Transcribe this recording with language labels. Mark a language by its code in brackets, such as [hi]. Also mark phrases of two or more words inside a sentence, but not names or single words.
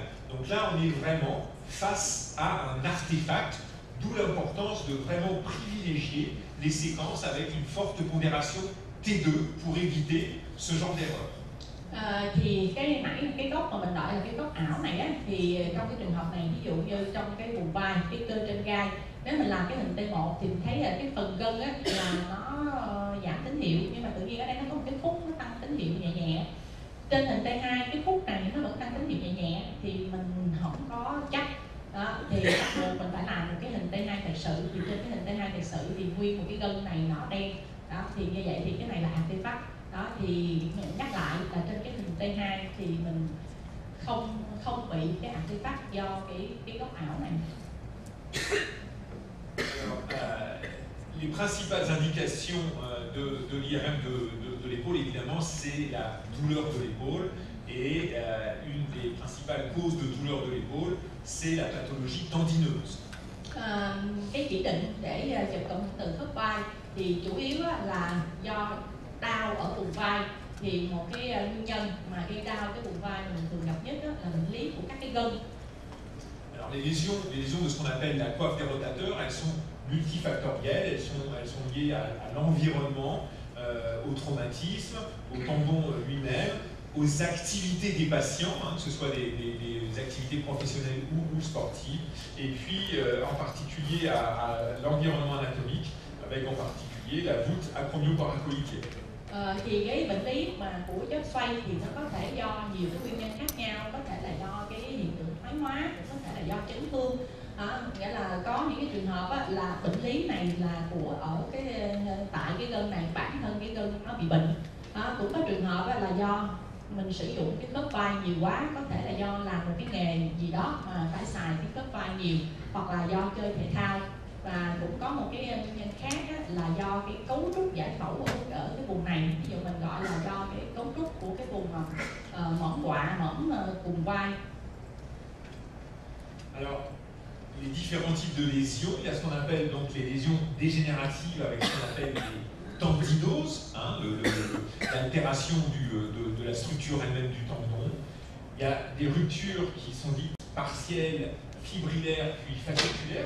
[fr] Donc là on est vraiment face à un artefact, d'où l'importance de vraiment privilégier les séquences avec une forte pondération T2 pour éviter ce genre d'erreur. [vi] Thì cái góc mà mình gọi là cái góc ảo này á, thì trong cái trường hợp này, ví dụ như trong cái vùng vai, cái cơ trên gai, nếu mình làm cái hình T1 thì mình thấy là cái phần gân á là nó giảm tín hiệu, nhưng mà tự nhiên ở đây nó có một cái khúc nó tăng tín hiệu nhẹ nhẹ. Trên hình T2 cái khúc này nó vẫn tăng tín hiệu nhẹ nhẹ, thì mình không có chắc đó, thì bắt buộc mình phải làm một cái hình T2 thật sự. Thì trên cái hình T2 thật sự thì nguyên một cái gân này nó đen đó, thì như vậy thì cái này là artefact đó. Thì mình nhắc lại là trên cái hình T2 thì mình không bị cái artefact do cái góc ảo này. [fr] Alors, les principales indications de l'IRM de l'épaule, évidemment, c'est la douleur de l'épaule. Et une des principales causes de douleur de l'épaule, c'est la pathologie tendineuse. [vi] Cái chỉ định để chụp cộng hưởng từ khớp vai thì chủ yếu là do đau ở vùng vai thì một cái nguyên nhân mà gây đau cái vùng vai mình thường gặp nhất đó là bệnh lý của các cái gân. [fr] Alors les lésions de ce qu'on appelle la coiffe des rotateurs, elles sont multifactorielles, elles sont liées à l'environnement, au traumatisme, au tendon lui-même, aux activités des patients, que ce soit des activités professionnelles ou sportives, et puis en particulier à l'environnement anatomique, avec en particulier la voûte acromio-coracoïdienne. [vi] Thì cái bệnh lý mà của chất xoay thì nó có thể do nhiều cái nguyên nhân khác nhau, có thể là do cái hiện tượng thoái hóa, cũng có thể là do chấn thương. Nghĩa là có những cái trường hợp á, là bệnh lý này là tại cái gân này, bản thân cái gân nó bị bệnh. Cũng có trường hợp á, là do mình sử dụng cái khớp vai nhiều quá, có thể là do làm một cái nghề gì đó mà phải xài cái khớp vai nhiều, hoặc là do chơi thể thao. Và cũng có một cái nguyên nhân khác á, là do cái cấu trúc giải phẫu ở cái vùng này, ví dụ mình gọi là do cái cấu trúc của cái vùng mỏm quạ, mỏm cùng vai. [fr] Alors, les différents types de lésions, il y a ce qu'on appelle donc les lésions dégénératives avec ce qu'on appelle les tendinoses, l'altération de la structure elle-même du tendon. Il y a des ruptures qui sont dites partielles, fibrillaires puis fasciculaires.